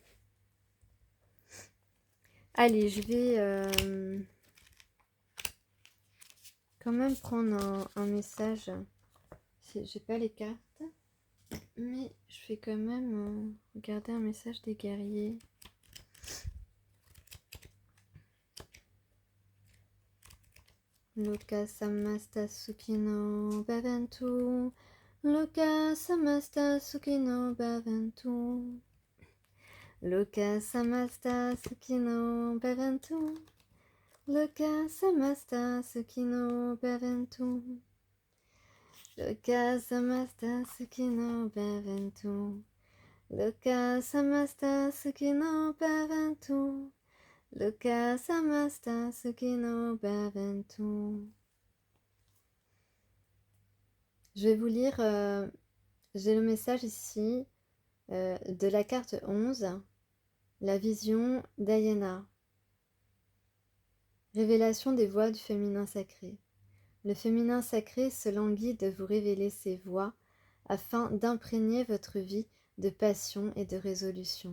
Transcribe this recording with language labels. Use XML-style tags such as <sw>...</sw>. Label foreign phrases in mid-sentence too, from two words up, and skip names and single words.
<fr>Allez, je vais quand même prendre un message. J'ai pas les cartes, mais je vais quand même regarder un message des guerriers.</fr> <sa>लोकाः समस्ताः सुखिनो भवन्तु. लोकाः समस्ताः सुखिनो भवन्तु. लोकाः समस्ताः सुखिनो भवन्तु. लोकाः समस्ताः सुखिनो भवन्तु. लोकाः समस्ताः सुखिनो भवन्तु. लोकाः समस्ताः सुखिनो भवन्तु. लोकाः समस्ताः सुखिनो भवन्तु.</sa> <fr>Je vais vous lire, j'ai le message ici de la carte 11, la vision d'Ayana. Révélation des voies du féminin sacré. Le féminin sacré se languit de vous révéler ses voies afin d'imprégner votre vie de passion et de résolution.</fr>